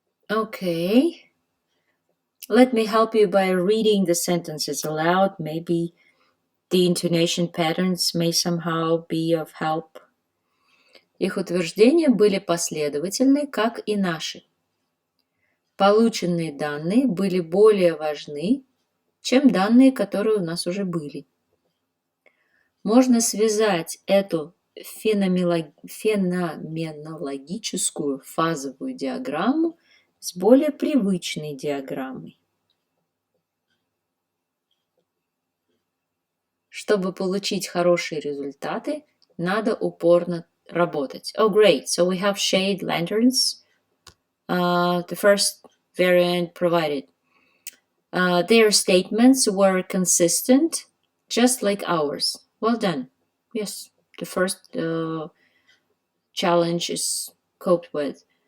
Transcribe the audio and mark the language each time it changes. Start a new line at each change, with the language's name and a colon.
English: Okay. Let me help you by reading the sentences aloud. Maybe the intonation patterns may somehow be of help.
Russian: Их утверждения были последовательны, как и наши. Полученные данные были более важны, чем данные, которые у нас уже были. Можно связать эту феноменологическую фазовую диаграмму с более привычной диаграммой. Чтобы получить хорошие результаты, надо упорно работать.
English: Oh, great. So we have shade lanterns. The first variant provided. Their statements were consistent, just like ours. Well done. Yes, the first challenge is coped with.